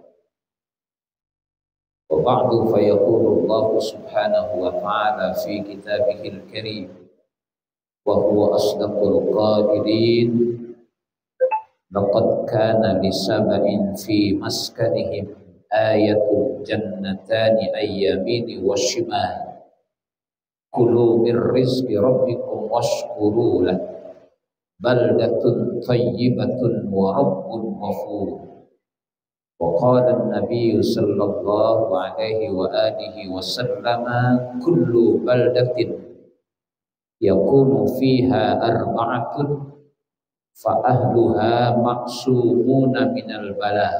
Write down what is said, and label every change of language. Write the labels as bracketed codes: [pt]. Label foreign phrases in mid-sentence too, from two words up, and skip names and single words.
[ar] وبعد فيقول الله سبحانه وتعالى في كتابه الكريم وهو أصدق القائلين. لقد كان لسبإ في مسكنهم آية جنتان عن يمين وشمال. كلوا من رزق ربكم واشكروا له. بلدة طيبة ورب غفور. وقال النبي صلى الله عليه وآله وسلم كل بلدة يكون فيها أربعة فأهلها معصومون من البلاء.